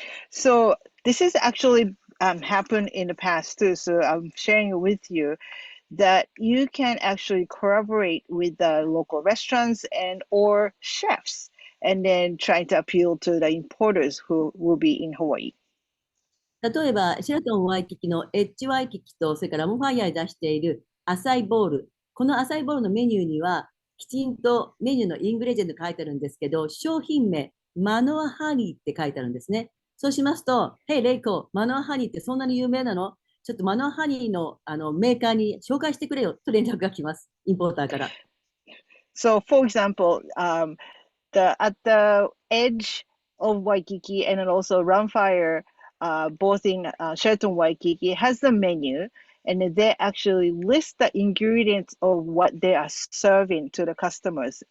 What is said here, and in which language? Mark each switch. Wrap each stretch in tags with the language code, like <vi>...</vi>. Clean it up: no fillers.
<en>So this has actually happened in the past too. So I'm sharing it with you that you can actually collaborate with the local restaurants and or chefs and then try to appeal to the importers who will be in Hawaii.</en> <ja>例えば、シェラトンワイキキのエッジワイキキと、それからモファイアで出しているアサイボール。このアサイボールのメニューには、きちんとメニューのイングレジェント書いてあるんですけど、商品名、マノアハニーって書いてあるんですね。そうしますと、Hey, レイコ、マノアハニーってそんなに有名なの？ちょっとマノアハニーのメーカーに紹介してくれよと連絡が来ます。インポーターから。</ja> <en>So for example, at the edge of Waikiki and then also Runfire, both in Sheraton Waikiki, has the menu, and they actually list the ingredients of what they are serving to the customers.</en>